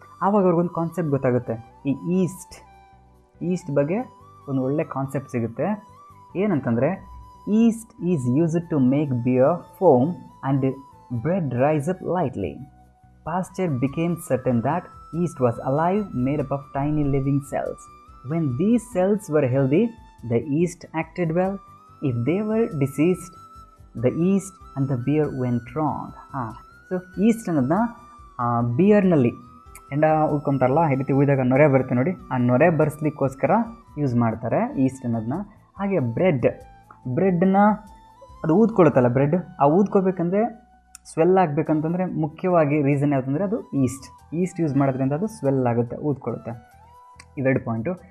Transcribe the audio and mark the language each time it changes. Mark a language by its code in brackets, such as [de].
[kn] ಆವಾಗ ಅವ್ರಿಗೊಂದು ಕಾನ್ಸೆಪ್ಟ್ ಗೊತ್ತಾಗುತ್ತೆ. ಈ ಈಸ್ಟ್ ಬಗ್ಗೆ ಒಂದು ಒಳ್ಳೆ ಕಾನ್ಸೆಪ್ಟ್ ಸಿಗುತ್ತೆ. ಏನಂತಂದರೆ [en] Yeast is used to make beer foam and bread rise up lightly. Pasteur became certain that yeast was alive, made up of tiny living cells. When these cells were healthy, the yeast acted well. If they were diseased, the yeast and the beer went wrong. [kn] So East ಅನ್ನೋದನ್ನ ಬಿಯರ್ನಲ್ಲಿ ಎಂಡ ಉಳ್ಕೊತಾರಲ್ಲ, ಈ ರೀತಿ ಉಯ್ದಾಗ ನೊರೆ ಬರುತ್ತೆ ನೋಡಿ, ಆ ನೊರೆ ಬರ್ಸ್ಲಿಕ್ಕೋಸ್ಕರ use ಮಾಡ್ತಾರೆ East ಅನ್ನೋದನ್ನ. ಹಾಗೆ ಬ್ರೆಡ್ನ ಅದು ಊದ್ಕೊಳುತ್ತಲ್ಲ ಬ್ರೆಡ್, ಆ ಊದ್ಕೋಬೇಕಂದ್ರೆ ಸ್ವೆಲ್ ಆಗಬೇಕಂತಂದರೆ ಮುಖ್ಯವಾಗಿ ರೀಸನ್ ಯಾವುದಂದರೆ ಅದು ಈಸ್ಟ್ ಯೂಸ್ ಮಾಡೋದ್ರಿಂದ ಅದು ಸ್ವೆಲ್ ಆಗುತ್ತೆ, ಊದ್ಕೊಳ್ಳುತ್ತೆ. ಇವೆರಡು ಪಾಯಿಂಟು.